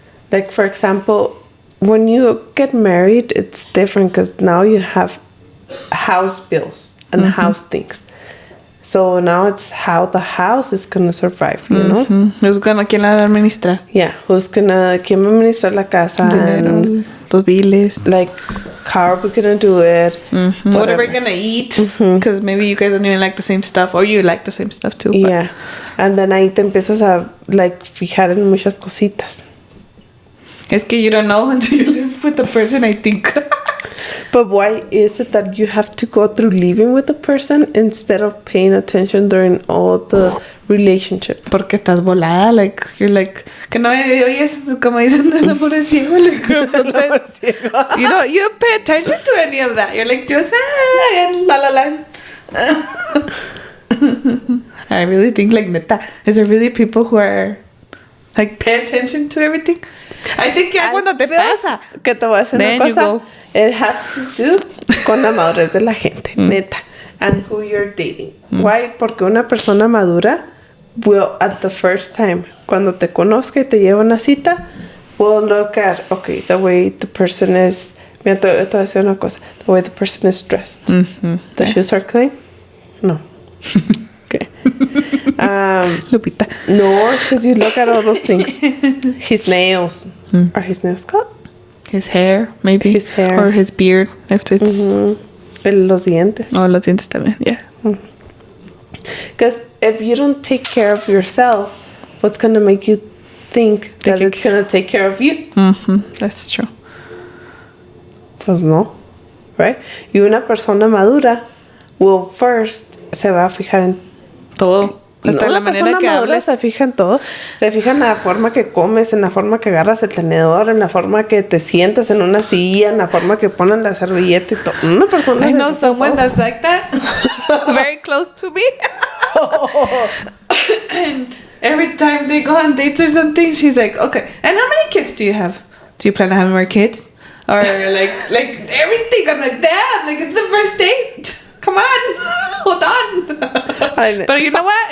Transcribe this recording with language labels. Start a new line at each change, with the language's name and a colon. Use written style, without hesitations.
English: Like, for example, when you get married, it's different because now you have house bills and house things. So now it's how the house is going to survive, you know?
Spanish: ¿Quién la administra? Yeah, ¿quién va a administrar la casa? Dinero, los biles.
English: Like, how are we going to do it? What are we going to eat? Because maybe you guys don't even like the same stuff, or you like the same stuff too.
Spanish: Yeah, and then ahí te empiezas a, like, fijar en muchas cositas.
English: Es que you don't know until you live with the person, I think. But why is it that you have to go through living with a person instead of paying attention during all the relationship? Porque estás volada, like, you're like, que no oyes, como dicen, el amor es ciego, like, sometimes, you don't pay attention to any of that. You're like, just, and la la la. I really think, like, neta, is there really people who are, like, pay attention to everything? I think ya cuando te pasa.
Spanish: Que te voy a decir una cosa.
English: It has to do con la madurez de la gente, neta. And who you're dating. Why? Porque una persona madura will, at the first time, cuando te conozca y te lleva una cita, will look at, okay, the way the person is.
Spanish: Mira, te voy a decir una cosa.
English: The way the person is dressed. The shoes are clean? No. Okay. Lupita. No, it's because you look at all those things. His nails. Are his nails cut? His hair, maybe. His hair. Or his beard, if it's...
Spanish: Los dientes. Oh, los dientes también, yeah.
English: Because if you don't take care of yourself, what's going to make you think that it's going to take care of you? That's true.
Spanish: Pues no, right? Y una persona madura will first se va a fijar en todo. Hasta la manera que hablas. Se fija en todo. Se fija en la forma que comes, en la forma que agarras el tenedor, en la forma que te sientas en una silla, en la forma que ponen la servilleta y todo. Una persona
English: I know someone that's like that. Very close to me. And every time they go on dates or something, she's like, okay, and how many kids do you have? Do you plan on having more kids? Or like everything. I'm like, damn, like it's the first date. Come on, hold on. But you know what?